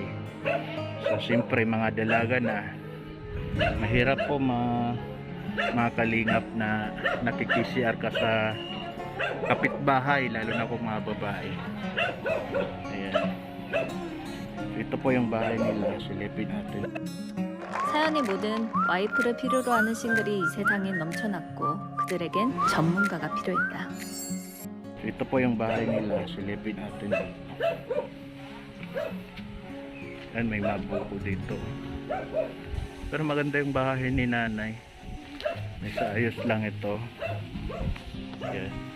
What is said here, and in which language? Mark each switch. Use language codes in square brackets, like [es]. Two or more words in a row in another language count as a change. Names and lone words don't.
[tl] So siyempre mga dalaga na mahirap po mga kalingap na nakiki-CR ka sa kapitbahay, lalo na kung mga babae. Ayan. Ito po yung bahay nila. silipin natin. [ko] 사연이 모든 와이프를 필요로 하는 싱글이 이 세상에 넘쳐났고 그들에겐 전문가가 필요했다. [tl] Ito po yung bahay nila. Silipin natin. Ayan, may mabuko dito. Pero maganda yung bahay ni nanay. May saayos lang ito. Ayan.